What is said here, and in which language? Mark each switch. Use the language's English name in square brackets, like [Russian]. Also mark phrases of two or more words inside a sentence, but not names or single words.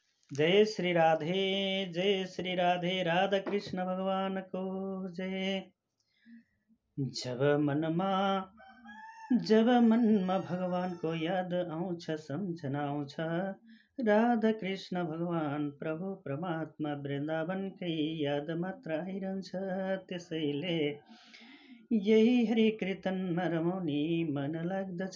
[Nepali] जय श्री राधे राधा कृष्ण भगवान को जय। जब मनमा भगवान को याद आउँछ सम्झना आउँछ, राधा कृष्ण भगवान प्रभु परमात्मा वृन्दावनकै याद मात्र आइरहन्छ। त्यसैले यही हरि कीर्तनमा रमाउने मन लाग्दछ।